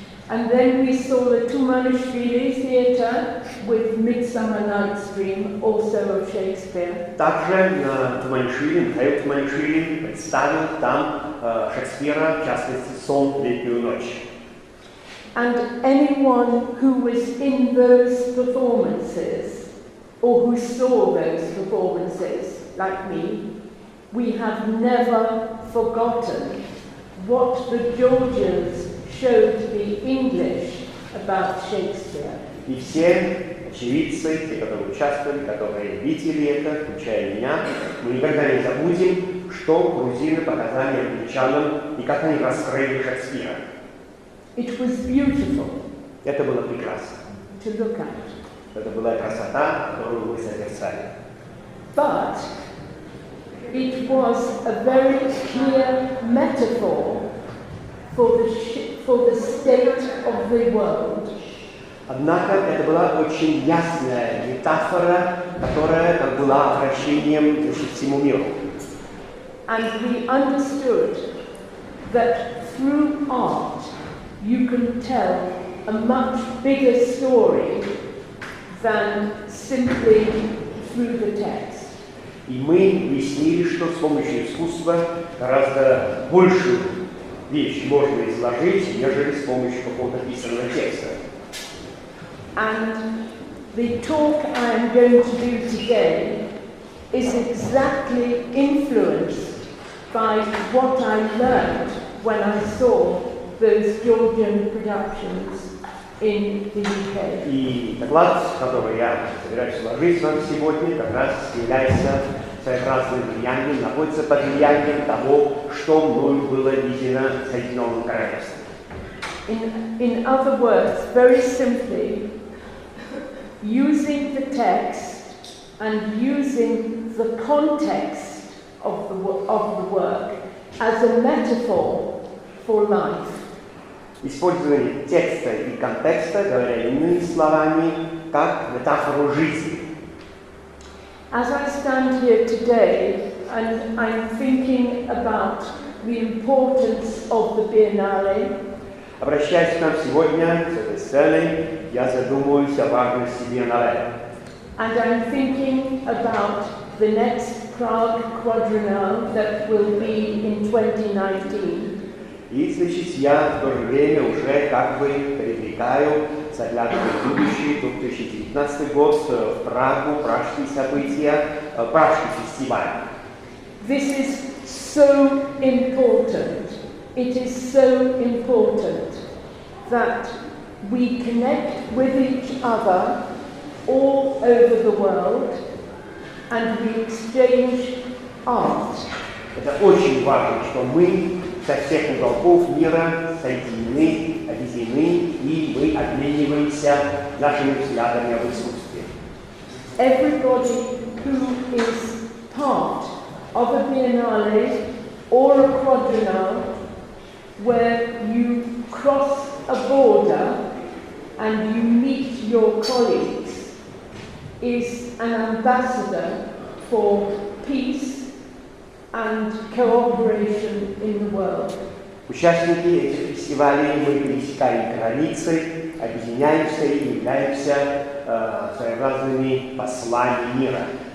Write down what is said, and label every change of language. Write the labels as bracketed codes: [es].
[en] And then we saw the Tumanishvili Theatre with Midsummer Night's Dream, also of Shakespeare. [ru] Также Туманишвили, Михаил Туманишвили представил там Шекспира, в частности, «Сон в летнюю ночь». [en] And anyone who was in those performances, or who saw those performances, like me, we have never forgotten what the Georgians showed the English about Shakespeare. [ru] И все очевидцы, те, которые участвовали, которые видели это, включая меня, мы никогда не забудем, что грузины показали англичанам и как они раскрыли Шекспира. [en] It was beautiful. [ru] Это было прекрасно. [en] To look at. [ru] Это была красота, которую мы созерцали. [en] But it was a very clear metaphor for the state of the world. [ru] Однако это была очень ясная метафора, которая была обращением к всему миру. [en] And we understood that through art you can tell a much bigger story than simply through the text. [ru] И мы объяснили, что с помощью искусства гораздо большую вещь можно изложить, нежели с помощью какого-то писанного текста. [en] And the talk I am going to do today is exactly influenced by what I learned when I saw those Georgian productions in the UK. [ru] И доклад, который я собираюсь изложить вам сегодня, как раз является своеобразным влиянием, находится под влиянием того, что мною было видено в Соединенном Королевстве. [en] In other words, very simply, using the text and using the context of the work as a metaphor for life. [ru] Использование текста и контекста, говоря иными словами, как метафору жизни. [en] As I stand here today and I'm thinking about the importance of the Biennale, [ru] Обращаясь к нам сегодня с этой сценой, я задумываюсь о важности Биеннале. [en] and I'm thinking about the next Prague Quadriennale that will be in 2019. [ru] И, значит, я в то же время уже как бы предрекаю, заглядывая в будущее, 2019 год, в Прагу, пражские события, пражский фестиваль. [en] This is so important. It is so important that we connect with each other all over the world and we exchange art. [ru] Это очень важно, что мы со всех уголков мира соединены, объединены, и мы обмениваемся нашими взглядами об искусстве. [en] Everybody who is part of a Biennale or a Quadriennale where you cross a border and you meet your colleagues is an ambassador for peace and cooperation in the world. [ru] Участники этих фестивалей мы пересекаем границы, объединяемся и являемся своеобразными послами мира.